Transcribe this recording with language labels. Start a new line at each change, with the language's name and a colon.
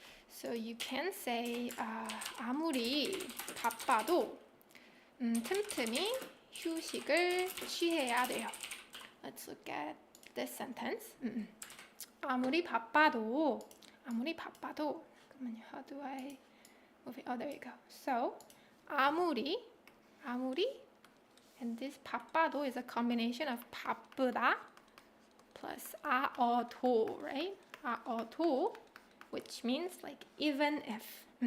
English: So you can say
Korean: 아무리 바빠도 틈틈이 휴식을 취해야 돼요.
English: Let's look at this sentence.
Korean: 아무리 바빠도 잠깐만요.
English: How do I move it? Oh, there you go. So 아무리 and this 바빠도 is a combination of 바쁘다 plus 아어도, right? 아어도, which means like even if.